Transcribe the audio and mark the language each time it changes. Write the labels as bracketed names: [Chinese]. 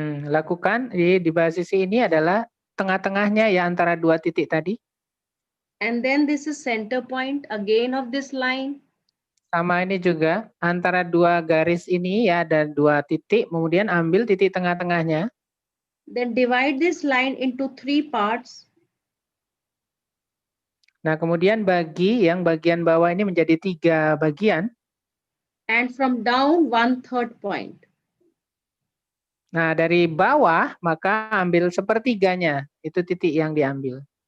[Indonesian] Lakukan di bawah sisi ini adalah tengah-tengahnya ya antara dua titik tadi. [English] And then this is center point again of this line. [Indonesian] Sama ini juga antara dua garis ini ya ada dua titik, kemudian ambil titik tengah-tengahnya. [English] Then divide this line into 3 parts. [Indonesian] Nah, kemudian bagi yang bagian bawah ini menjadi 3 bagian. [English] And from down 1/3 point. [Indonesian] Nah, dari bawah maka ambil sepertiganya, itu titik yang diambil.